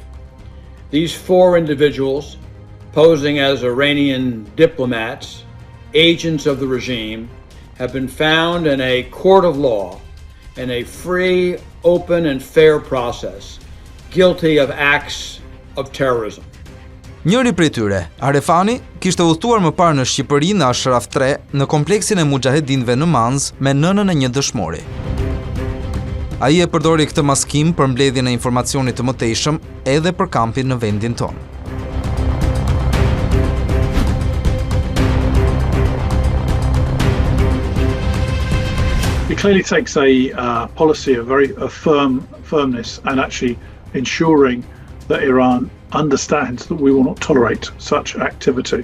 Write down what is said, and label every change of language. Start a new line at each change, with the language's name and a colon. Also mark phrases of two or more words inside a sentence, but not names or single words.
English: These four individuals, posing as Iranian diplomats, agents of the regime, have been found in a court of law in a free, open and fair process, guilty of acts of terrorism.
Albanian: Njëri prej tyre, Arefani, kishte udhëtuar më parë në Shqipëri në Ashraf 3 në kompleksin e Muxhahedinëve në Manz me nënën e një dëshmori. Ai e përdori këtë maskim për mbledhjen e informacionit të mëtejshëm edhe për kampin në vendin tonë.
English: It clearly takes a policy of firmness and actually ensuring that Iran understands that we will not tolerate such activity.